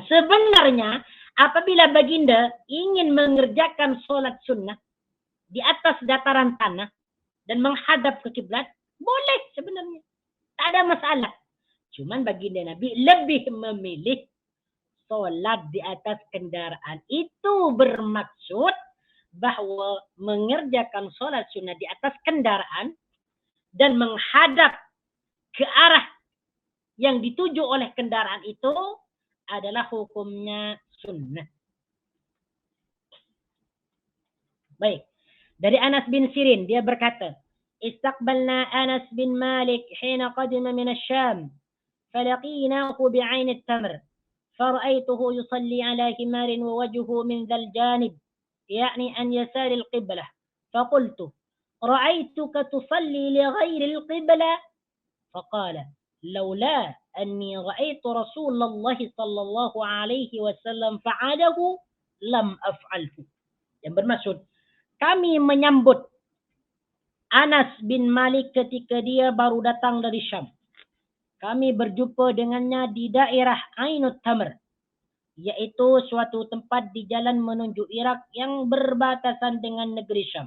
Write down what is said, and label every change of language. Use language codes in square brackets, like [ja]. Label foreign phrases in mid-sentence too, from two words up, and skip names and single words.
[ms] Sebenarnya apabila baginda ingin mengerjakan solat sunnah di atas dataran tanah dan menghadap ke kiblat, boleh sebenarnya. Tak ada masalah. Cuman baginda Nabi lebih memilih solat di atas kendaraan. Itu bermaksud bahawa mengerjakan solat sunnah di atas kendaraan dan menghadap ke arah yang dituju oleh kendaraan itu adalah hukumnya sunnah. Baik. Dari Anas bin Sirin, dia berkata, [ar] استقبلنا أنس بن مالك حين قدم من الشام فلقيناه بعين التمر فرأيته يصلي على حمار ووجهه من ذا الجانب, يعني عن يسار القبلة فقلت رأيتك تصلي لغير القبلة فقال لولا أني رأيت رسول الله صلى الله عليه وسلم فعله لم أفعله. [ms] Yang bermaksud kami menyambut Anas bin Malik ketika dia baru datang dari Syam. [id] Kami berjumpa dengannya di daerah Ainut Tamr, yaitu suatu tempat di jalan menuju Irak yang berbatasan dengan negeri Syam.